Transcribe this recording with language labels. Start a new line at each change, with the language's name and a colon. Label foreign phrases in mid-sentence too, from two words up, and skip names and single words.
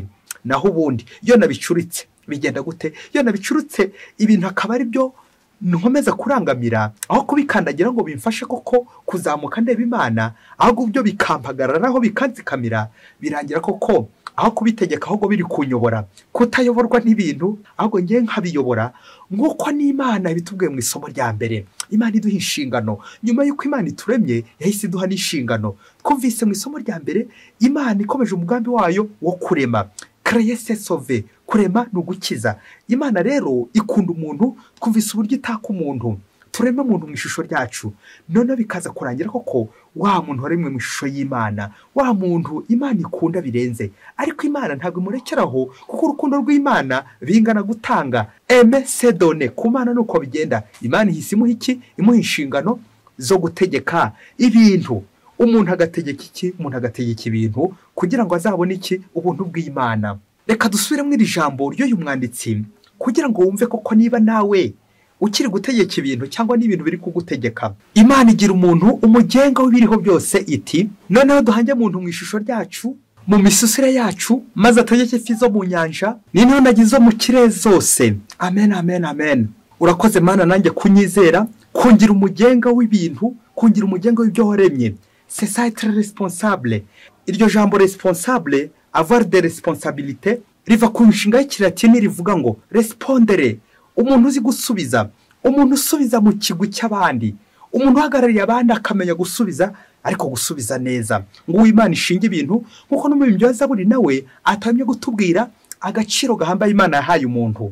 Kinyarwanda: Naho ubundi iyo nabicuritse bigenda gute? Iyo nabicurutse ibintu akaba ari byo nkomeza kurangamira, aho kubikandagira ngo bimfashe koko kuzamuka ndeba Imana, ahubwo byo bikampagararaho bikanzikamira, birangira koko aho kubitegeka ahubwo biri kunyobora, kutayoborwa n'ibintu ahubwo ngiye nkabiyobora, nk'uko n'Imana bitubwiye mu isomo rya mbere. Imana iduha inshingano, nyuma y'uko Imana ituremye yahise iduha n'inshingano. Twumvise mu isomo rya mbere Imana ikomeje umugambi wayo wo kurema,
French: créer c'est sauver,
Kinyarwanda: kurema no gukiza. Imana rero ikunda umuntu, twumvise uburyo itaka umuntu, turema umuntu mu ishusho ryacu, none bikaza kurangira koko wa muntu waremwe mu ishusho y'Imana, wa muntu Imana ikunda birenze. Ariko Imana ntabwo imurekeraho, kuko urukundo rw'Imana bingana gutanga.
French: C'est donné.
Kinyarwanda: Ku Mana nuko bigenda. Imana ihisimuha iki? Imuha inshingano zo gutegeka ibintu. Umuntu agategeka iki? Umuntu agategeka ibintu kugira ngo azabone iki? Ubuntu bw'Imana. Reka dusubiremo iri jambo ry'uyu mwanditsi kugira ngo wumve koko niba nawe ukiri gutegeka ibintu cyangwa n'ibintu biri kugutegeka. Imana igira umuntu umugenga w'ibiriho byose, iti noneho duhange umuntu mu ishusho ryacu, mu misusire yacu, maze ategeke ifi zo mu nyanja n'intonagi zo mu kirere zose. Amen. Urakoze Mana nanjye kunyizera, kungira umugenga w'ibintu, kungira umugenga w'ibyo waremye.
French: C'est ça être responsable.
Kinyarwanda: Iryo jambo
French: responsable, avoir des responsabilités,
Kinyarwanda: riva ku nshinga y'ikilatini rivuga ngo respondere, umuntu uzi gusubiza, umuntu usubiza mu kigwi cy'abandi, umuntu uhagarariye abandi akamenya gusubiza, ariko gusubiza neza. ngo Imana ishinga ibintu nkuko n'umuririmbyi wa Zaburi nawe atamye gutubwira agaciro gahambaye Imana yahaye umuntu.